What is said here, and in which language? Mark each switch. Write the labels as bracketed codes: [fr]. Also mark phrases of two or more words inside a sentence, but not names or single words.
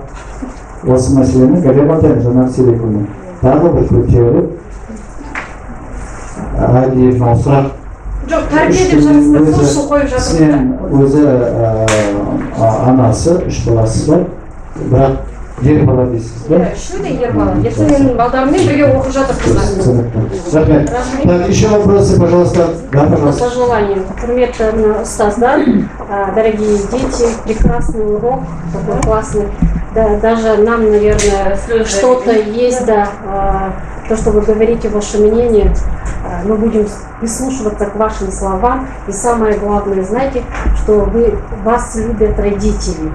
[kk] Осы мәселені Галия Батаева Жанар Селекұлы тағы бір көтеріп, әдейі мынау сұрақ Жоқ, тәрбие деп жарыстырып, сол қойып жатыр. Сен өзі анасы, 3 баласы бар, бірақ ер бала дейсіз ба? Үшеуі де ер бала. Ертең менің балдарыммен бірге оқып жатырсыздар. Рахмет. [ru] Так, еще вопросы, пожалуйста. Да, пожалуйста. По желанию. [kk] Құрметті ұстаздар, [ru] дорогие дети, прекрасный урок, такой классный. Да, даже нам, наверное, что-то есть, да, то, что вы говорите, ваше мнение, мы будем прислушиваться к вашим словам. И самое главное, знаете, что вас любят родители.